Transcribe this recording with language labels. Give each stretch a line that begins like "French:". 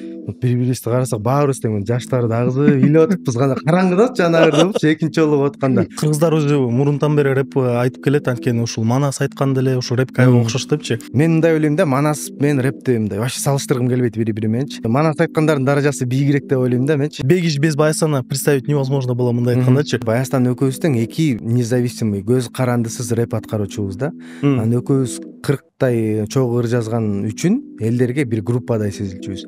Kyrgyz: Бири-бирибизди карасак баарыбыз тең жаштары дагызып ыйлап атыппыз, гана караңгыдачы жанагырда болчу экинчи жолу угуп атканда. Кыргыздар өзү мурунтан бери рэп айтып келет, анткени ушул Манас айткан деле ушул рэпке аябай окшош депчи. Мен мындай ойлойм да, Манас менен рэпти мындай вообще салыштыргым келбейт бири-бири мененчи. Манас айткандардын даражасы бийигирээк деп ойлойм да менчи.
Russian: Бегиш без Баястана представить невозможно было
Kyrgyz: мындай айткандачы. Баястан экөөбүз тең эки независимый, көз карандысыз рэп аткаруучубуз да. Анан экөөбүз 40 чогуу ыр жазган үчүн элдерге бир группадай сезилчүбүз.